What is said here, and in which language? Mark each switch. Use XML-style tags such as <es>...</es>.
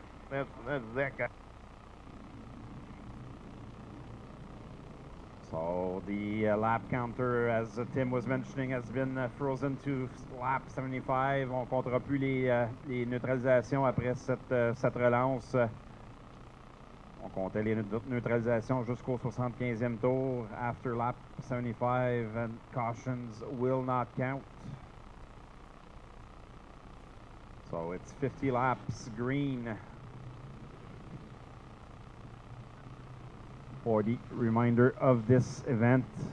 <en>That's that guy. So the lap counter, as Tim was mentioning, has been frozen to lap 75.</en> <fr>On comptera plus les neutralisations après cette relance. On comptait les neutralisations jusqu'au 75e tour.</fr> <en>After lap 75, and cautions will not count. So it's 50 laps green for the reminder of this event.</en>